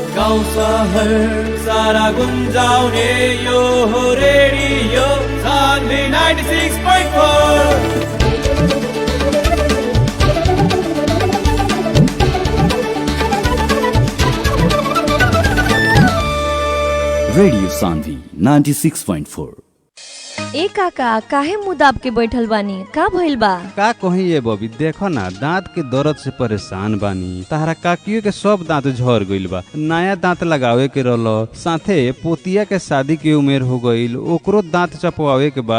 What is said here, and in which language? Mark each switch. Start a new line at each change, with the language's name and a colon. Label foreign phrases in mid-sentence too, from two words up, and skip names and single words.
Nepali: गाउँ सहर सारा गुन्जाउने यो हो रेडियो सान्वी 96.4। रेडियो सान्वी 96.4।
Bhojpuri: ए काका काहे मुंह दाब के बैठल बानी, का भइल बा? का कही ये बबी, देखो ना दांत के दर्द से परेशान बानी। तारा काकियो के सब दांत झड़ गइल बा, नया दांत लगावे के रहलो, साथे पोतिया के शादी की उम्र हो गइल, ओकरो दांत चपवावे के बा।